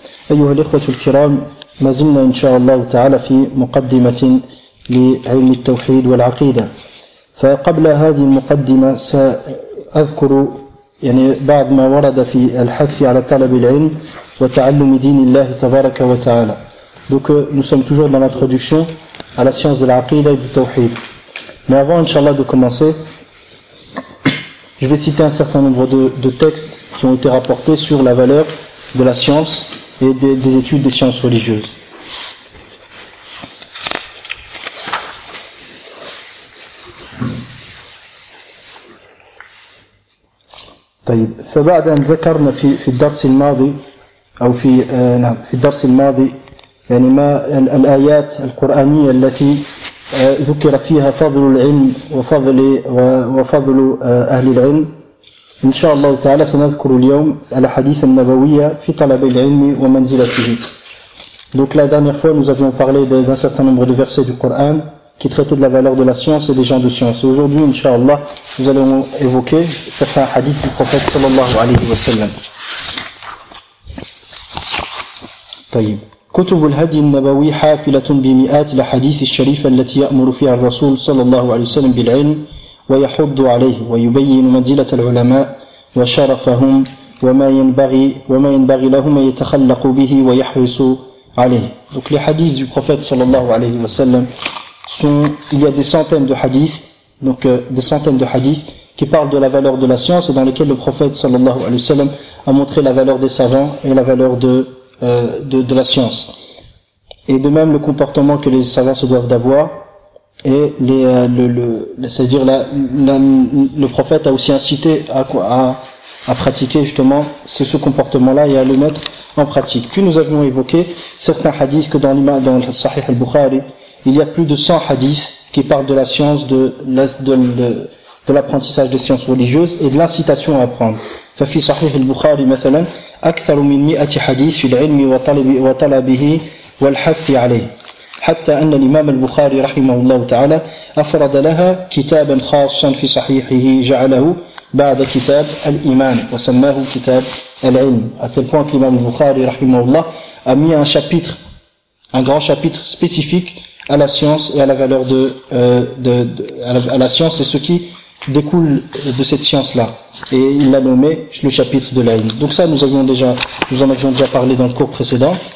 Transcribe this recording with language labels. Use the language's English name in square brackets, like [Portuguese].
[Arabic] أيها الإخوة الكرام، ما زلنا إن شاء الله تعالى في مقدمة لعلم التوحيد والعقيدة. فقبل هذه المقدمة سأذكر يعني بعض ما ورد في الحث على طلب العلم وتعلم دين الله تبارك وتعالى. [French] Donc nous sommes toujours dans l'introduction à la science de l'aqida et du tawhid. Mais avant, inshallah, de commencer, je vais citer un certain nombre de textes qui ont été rapportés sur la valeur de la science et des études des sciences religieuses. [Arabic] طيب، فبعد ان ذكرنا في الدرس الماضي او في نعم في الدرس الماضي يعني ما الايات القرانيه التي ذكر فيها فضل العلم وفضل اهل العلم، إن شاء الله تعالى سنذكر اليوم الأحاديث النبوية في طلب العلم ومنزلته. [French] Donc la dernière fois nous avions parlé d'un certain nombre de versets du Coran qui traitaient de la valeur de la science et des gens de science. Et aujourd'hui, إن شاء الله, nous allons évoquer certains hadiths du prophète صلى الله عليه وسلم. [Arabic] طيب، كتب الهدي النبوي حافلة بمئات الأحاديث الشريفة التي يأمر فيها الرسول صلى الله عليه وسلم بالعلم ويحض عليه ويبين منزلة العلماء وشرفهم وما ينبغي لهم يتخلق به ويحرص عليه. [French] Donc les hadiths du prophète sallallahu alayhi wa sallam sont, il y a des centaines de hadiths, qui parlent de la valeur de la science et dans lesquels le prophète sallallahu alayhi wa sallam a montré la valeur des savants et la valeur de la science. Et de même le comportement que les savants se doivent d'avoir. Et c'est-à-dire le prophète a aussi incité à pratiquer justement ce comportement-là et à le mettre en pratique. Puis nous avions évoqué certains hadiths que dans le Sahih al-Bukhari, il y a plus de 100 hadiths qui parlent de la science, de l'apprentissage des sciences religieuses et de l'incitation à apprendre. [Arabic] Fafi Sahih al-Bukhari, مثلاً, أكثر من 100 حديث في العلم وطلبه والحث عليه. حتى أن الإمام البخاري رحمه الله تعالى أفرد لها كتابا خاصا في صحيحه جعله بعد كتاب الإيمان وسماه كتاب العلم. [French] À tel point que l'imam Bukhari رحمه الله a mis un grand chapitre spécifique à la science et à la valeur à la science et ce qui découle de cette science-là. Et il l'a nommé le chapitre de l'ilm. Donc ça, nous en avions déjà parlé dans le cours précédent.